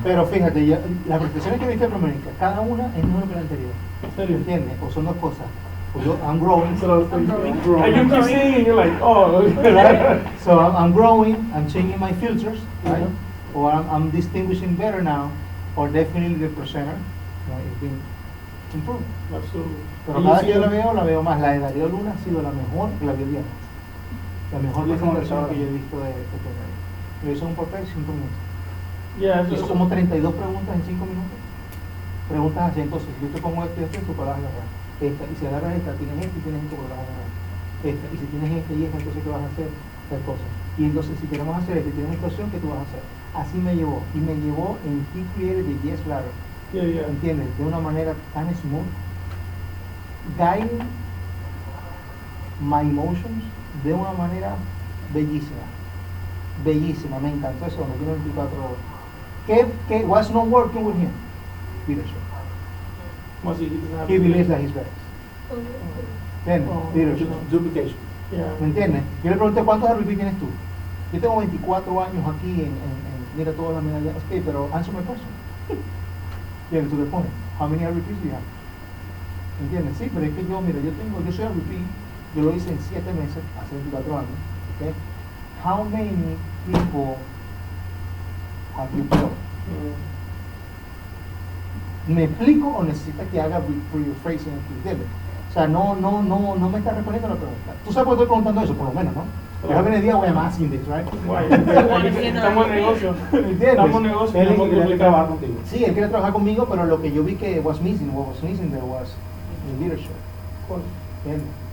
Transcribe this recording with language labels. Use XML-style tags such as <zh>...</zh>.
<es>pero fíjate, las presentaciones que viste de Primerica, cada una es mejor que la anterior. ¿En serio? ¿Entiendes? O son dos cosas. O yo,</es> <en>I'm growing. And you keep seeing and you're like, oh. Right? So I'm growing, I'm changing my filters, right? Or I'm distinguishing better now, or definitely the presenter, it's been improved. Absolutely.</en> <es>Pero cada que yo la veo más. La de Darío Luna ha sido la mejor que la vi bien. La mejor presentación que yo he visto de Primerica. Lo hizo un papel 5 minutos.</es> <en>Yeah,</en> <es>Hizo como 32 preguntas en 5 minutos. Preguntas así, entonces, yo te pongo esto y esto, tú vas a agarrar esta. Y si agarras esta, tienes esto y tienes esto, vas a agarrar esta. Y si tienes esta y esta, entonces, ¿qué vas a hacer? Tal cosa. Y entonces, si queremos hacer esto y tienes esta opción, ¿qué tú vas a hacer? Así me llevó. Y me llevó en</es> <en>He Created the Yes Ladder. Yeah.</en> <es>¿Entiendes? De una manera tan smooth.</es> <en>Guiding my emotions</en> <es>de una manera bellísima. Bellísima, me encantó eso, me tiene 24 horas.</es> <en>¿Qué was not working with him? Leadership. He believes that he's better.</en> <es>¿Entiendes? Leadership. Duplication.</es> <en>Yeah.</en> <es>¿Me entiendes? Yo le pregunté, ¿cuántos RVP tienes tú? Yo tengo 24 años aquí en mira todas las medallas.</es> <en>Ok, pero answer my question. Yeah, to the point. How many RVPs do you have?</en> <es>¿Entiendes? Sí, pero es que yo soy RVP, yo lo hice en 7 meses, hace 24 años.</es> <en>Okay? How many people have you built?</en> <es>¿Me explico o necesitas que haga rephrasing? ¿Entiendes? O sea, no me estás respondiendo a la pregunta. Tú sabes por qué estoy preguntando eso, por lo menos, ¿no? Porque a veces día voy a</es> <en>asking this, right?</en> <es>Estamos en negocio. ¿Entiendes? Estamos en negocio. Él quiere trabajar contigo. Sí, él quiere trabajar conmigo, pero lo que yo vi que</es> <en>what was missing there was the leadership.</en> <es>¿Entiendes?</es>